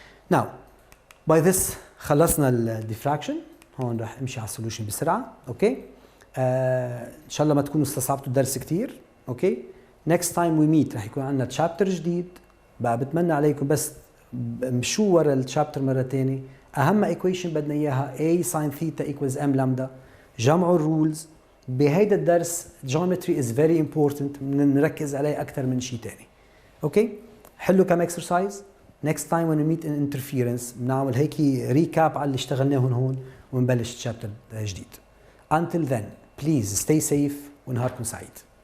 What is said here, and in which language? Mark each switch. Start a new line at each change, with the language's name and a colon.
English: Now, by this
Arabic: خلصنا ال
English: diffraction.
Arabic: هون رح امشي على السولوشن بسرعة. اوكي؟ ان شاء الله ما تكونوا استصعبتوا الدرس كتير. اوكي؟
English: next time we meet
Arabic: رح يكون عندنا تشابتر جديد. بقى بتمنى عليكم بس مشوا ورا التشابتر مرة تانية.
English: أهم equation
Arabic: بدنا إياها
English: A sin theta equals M lambda.
Arabic: جمعوا الرولز. بهيدا الدرس
English: geometry is very important.
Arabic: نركز عليه أكثر من شيء تاني. اوكي؟ حلوا كم exercise.
English: next time when we meet in interference
Arabic: بنعمل هيك ريكاب على اللي اشتغلناه هون ونبلش تشابتر جديد.
English: Until then, please stay safe
Arabic: ونهاركم سعيد.